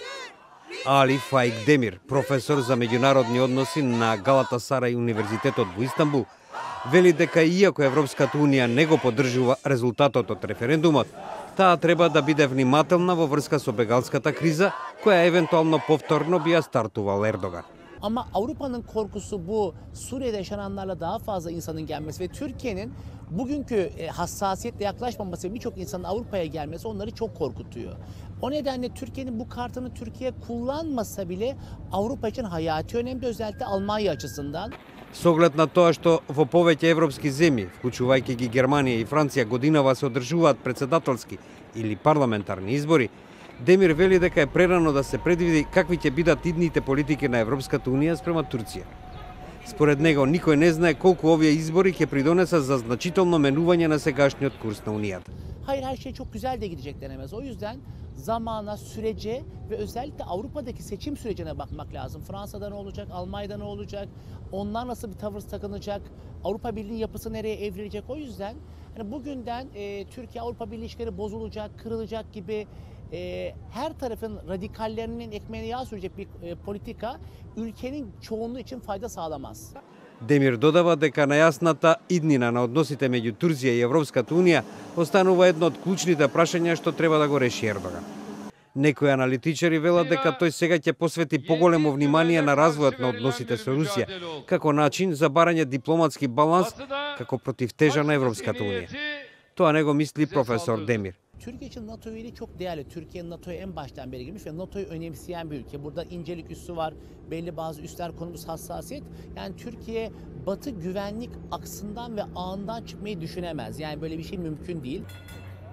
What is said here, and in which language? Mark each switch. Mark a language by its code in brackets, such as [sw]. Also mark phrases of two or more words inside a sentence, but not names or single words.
[mk] Али Фаик Демир, професор за меѓународни односи на Галатасарај универзитетот во Истанбул, вели дека иако Европската Унија не го поддржува резултатот од референдумот, таа треба да биде внимателна во врска со бегалската криза, која евентуално повторно би ја стартувал Ердоган. [tr] Ama Avrupa'nın korkusu bu Suriye'de yaşananlarla daha fazla insanın gelmesi ve Türkiye'nin bugünkü hassasiyetle yaklaşmaması ve birçok insanın Avrupa'ya gelmesi onları çok korkutuyor. O nedenle Türkiye'nin bu kartını Türkiye kullanmasa bile Avrupa için hayati önemli, özellikle Almanya açısından. [mk] С оглед на тоа што во повеќе европски земји, вклучувајќи ги Германија и Франција, годинава се одржуваат председателски или парламентарни избори, Демир вели дека е прерано да се предвиди какви ќе бидат идните политики на Европската Унија спрема Турција. Според него, никој не знае колку овие избори ќе придонесат за значително менување на сегашниот курс на Унијата. [tr] Hayır, her şey çok güzel de gidecek denemez. O yüzden zamana, sürece ve özellikle Avrupa'daki seçim sürecine bakmak lazım. Fransa'da ne olacak, Almanya'da ne olacak, onlar nasıl bir tavır takınacak, Avrupa Birliği yapısı nereye evrilecek. O yüzden hani bugünden Türkiye-Avrupa Birliği ilişkileri bozulacak, kırılacak gibi her tarafın radikallerinin ekmeğine yağ sürecek bir politika ülkenin çoğunluğu için fayda sağlamaz. [mk] Демир додава дека најасната иднина на односите меѓу Турција и Европската Унија останува едно од клучните прашања што треба да го реши Ердоган. Некои аналитичари велат дека тој сега ќе посвети поголемо внимание на развојот на односите со Русија, како начин за барање дипломатски баланс како противтежа на Европската Унија. Тоа не го мисли професор Демир. [tr] Türkiye için NATO üyeliği çok değerli. Türkiye NATO'ya en baştan beri girmiş ve NATO'yu önemseyen bir ülke. Burada incelik üssü var, belli bazı üsler konumuz hassasiyet. Yani Türkiye Batı güvenlik aksından ve ağından çıkmayı düşünemez. Yani böyle bir şey mümkün değil.